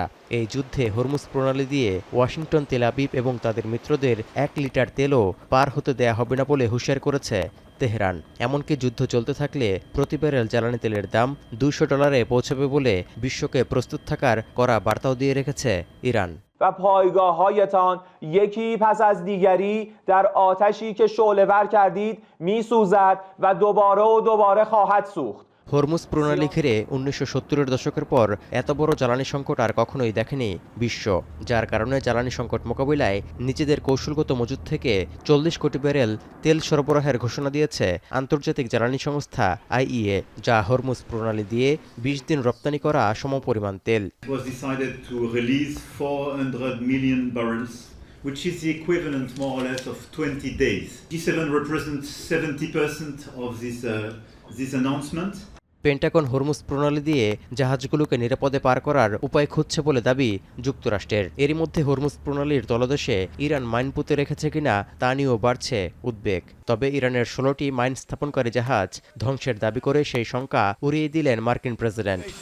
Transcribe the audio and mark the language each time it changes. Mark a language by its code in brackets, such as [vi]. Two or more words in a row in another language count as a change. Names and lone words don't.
[bn] এই যুদ্ধে হরমুজ প্রণালী দিয়ে ওয়াশিংটন, তেল আবিব এবং তাদের মিত্রদের 1 লিটার তেলও পার হতে দেয়া হবে না বলে হুঁশিয়ার করেছে তেহরান। এমনকি যুদ্ধ চলতে থাকলে প্রতি ব্যারেল জ্বালানি তেলের দাম $200 পৌঁছাবে বলে বিশ্বকে প্রস্তুত থাকার কড়া বার্তাও দিয়ে রেখেছে ইরান। [fa] و پایگاه‌هایتان یکی پس از دیگری در آتشی که شعله‌ور کردید می‌سوزد و دوباره خواهد سوخت. [bn] হরমুজ প্রণালী ঘিরে 1970-এর দশকের পর এত বড় জ্বালানি সংকট আর কখনোই দেখেনি বিশ্ব, যার কারণে জ্বালানি সংকট মোকাবিলায় নিজেদের কৌশলগত মজুদ থেকে 40 কোটি ব্যারেল তেল সরবরাহের ঘোষণা দিয়েছে আন্তর্জাতিক জ্বালানি সংস্থা IEA, যা হরমুজ প্রণালী দিয়ে 20 দিন রপ্তানি করা সমপরিমাণ তেল। [en] Which is the equivalent more or less of 20 days. G7 represents 70% of this announcement. [bn] পেন্টাগন হরমুজ প্রণালী দিয়ে জাহাজগুলোকে নিরাপদে পার করার উপায় খুঁজছে বলে দাবি যুক্তরাষ্ট্রের। এরই মধ্যে হরমুজ প্রণালীর তলদেশে ইরান মাইন পুঁতে রেখেছে কিনা তা নিয়েও বাড়ছে উদ্বেগ। তবে ইরানের 16টি মাইন স্থাপনকারী জাহাজ ধ্বংসের দাবি করে সেই শঙ্কা উড়িয়ে দিলেন মার্কিন প্রেসিডেন্ট।